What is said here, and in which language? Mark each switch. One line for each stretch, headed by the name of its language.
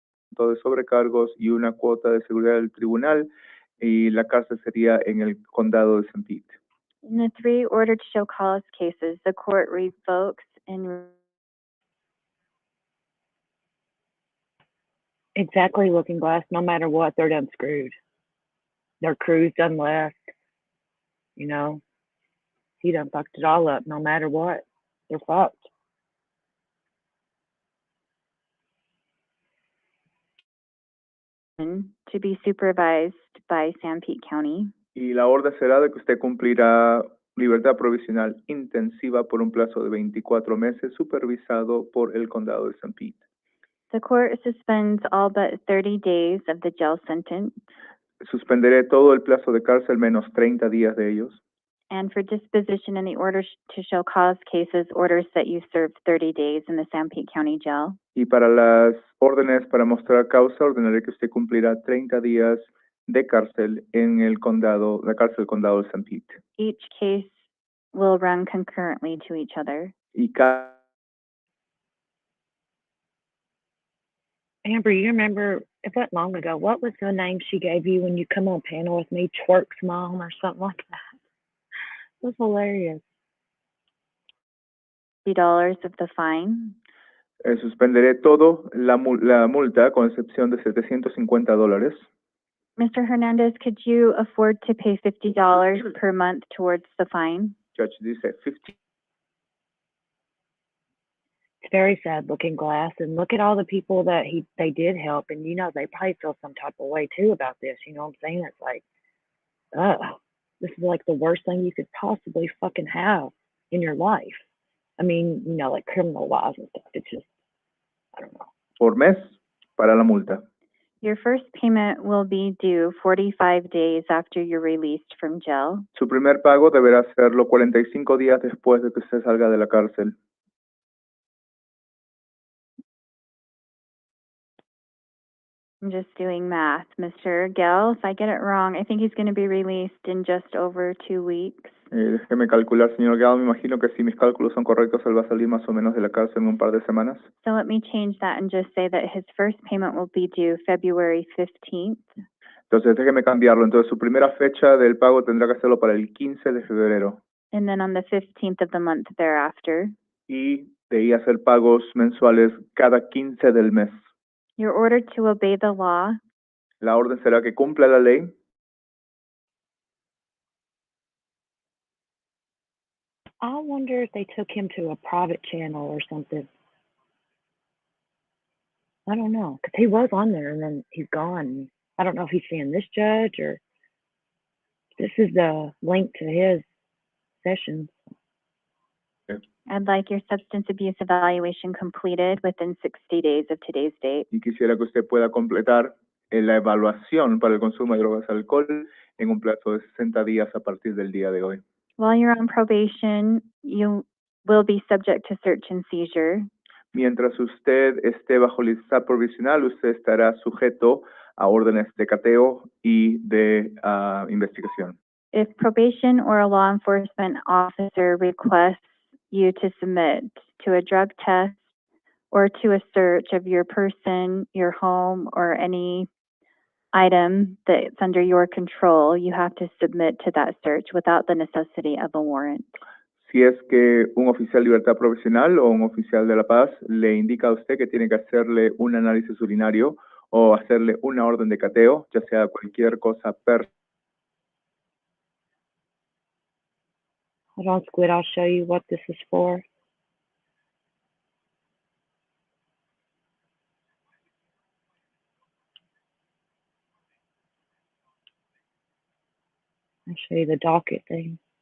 Spanish: De sobrecargos y una cuota de seguridad del tribunal, y la cárcel sería en el condado de San Pete.
English: In the 3 order to show cause cases, the court revokes and Exactly, Looking Glass. No matter what, they're done screwed. Their crew's done left. You know, he done fucked it all up. No matter what, they're fucked. to be supervised by San Pete County.
Spanish: Y la orden será de que usted cumplirá libertad provisional intensiva por un plazo de 24 meses, supervisado por el condado de San Pete.
English: The court suspends all but 30 days of the jail sentence.
Spanish: Suspenderé todo el plazo de cárcel menos 30 días de ellos.
English: And for disposition in the order to show cause cases, orders that you served 30 days in the San Pete County Jail.
Spanish: Y para las órdenes para mostrar causa, ordenaré que usted cumplirá 30 días de cárcel en el condado, la cárcel del condado de San Pete.
English: Each case will run concurrently to each other.
Spanish: Y cada
English: Amber, you remember, it wasn't long ago, what was the name she gave you when you come on panel with me? Twerk's mom or something like that. It was hilarious. $50 of the fine.
Spanish: Suspenderé todo la multa con excepción de $750.
English: Mr. Hernandez, could you afford to pay $50 per month towards the fine?
Spanish: Judge dice 50.
English: It's very sad, Looking Glass, and look at all the people that they did help, and you know they probably feel some type of way too about this. You know what I'm saying? It's like, this is like the worst thing you could possibly fucking have in your life. I mean, you know, like criminal laws and stuff. It's just, I don't know.
Spanish: Por mes para la multa.
English: Your first payment will be due 45 days after you're released from jail.
Spanish: Su primer pago deberá hacerlo 45 días después de que usted salga de la cárcel.
English: I'm just doing math. Mr. Gell, if I get it wrong, I think he's going to be released in just over 2 weeks.
Spanish: Déjeme calcular, señor Gao. Me imagino que si mis cálculos son correctos, él va a salir más o menos de la cárcel en un par de semanas.
English: So let me change that and just say that his first payment will be due February 15th.
Spanish: Entonces, déjeme cambiarlo. Entonces, su primera fecha del pago tendrá que hacerlo para el 15 de febrero.
English: And then on the 15th of the month thereafter.
Spanish: Y de ahí hacer pagos mensuales cada 15 del mes.
English: You're ordered to obey the law.
Spanish: La orden será que cumpla la ley.
English: I wonder if they took him to a private channel or something. I don't know, because he was on there and then he's gone. I don't know if he's seeing this judge or this is the link to his sessions. I'd like your substance abuse evaluation completed within 60 days of today's date.
Spanish: Y quisiera que usted pueda completar la evaluación para el consumo de drogas y alcohol en un plazo de 60 días a partir del día de hoy.
English: While you're on probation, you will be subject to search and seizure.
Spanish: Mientras usted esté bajo libertad provisional, usted estará sujeto a órdenes de cateo y de investigación.
English: If probation or a law enforcement officer requests you to submit to a drug test or to a search of your person, your home, or any item that's under your control, you have to submit to that search without the necessity of a warrant.
Spanish: Si es que un oficial de libertad provisional o un oficial de la paz le indica a usted que tiene que hacerle un análisis urinario o hacerle una orden de cateo, ya sea cualquier cosa
English: Hold on, Squid, I'll show you what this is for. I'll show you the docket thing.